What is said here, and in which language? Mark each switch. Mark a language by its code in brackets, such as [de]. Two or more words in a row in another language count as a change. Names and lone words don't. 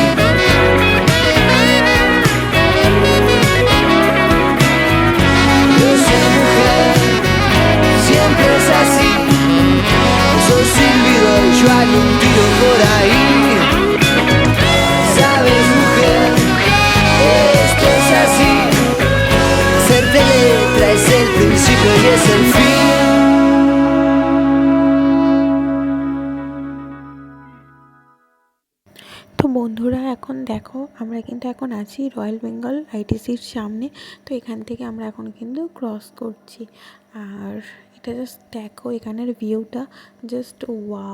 [es] Yo sé, mujer, siempre es así. Sos silbido y yo hago un tiro por ahí. Sabes, mujer, esto es así. Serte letra es el principio y es el fin. [bn] তো বন্ধুরা, এখন দেখো আমরা কিন্তু এখন আছি রয়্যাল বেঙ্গল আইটিসির সামনে। তো এখান থেকে আমরা এখন কিন্তু ক্রস করছি। আর এটা জাস্ট দেখো এখানের ভিউটা, [en] just wow.